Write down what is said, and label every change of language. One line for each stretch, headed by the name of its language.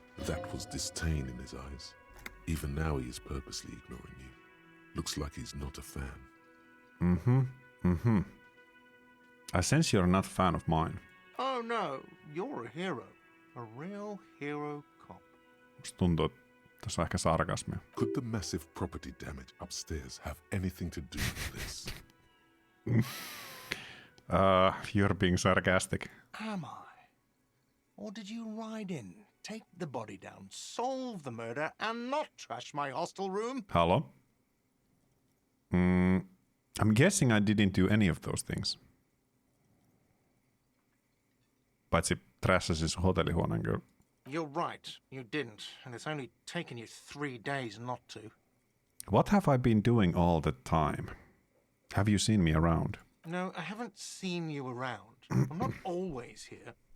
English: That was disdain in his eyes. Even now he is purposely ignoring you. Looks like he's not a fan. I sense you're not a fan of mine. Oh no, you're a hero. A real hero cop.
Finnish: Musta tuntuu, että tässä on ehkä sarkasmia.
English: Could the massive property damage upstairs have anything to do with this? You're being sarcastic. Am I? Or did you ride in, take the body down, solve the murder, and not trash my hostel room? Hello? I'm guessing I didn't do any of those things.
Finnish: Paitsi trashasin sun hotellihuoneen kyllä.
English: You're right, you didn't, and it's only taken you 3 days not to. What have I been doing all the time? Have you seen me around? No, I haven't seen you around. I'm not always here.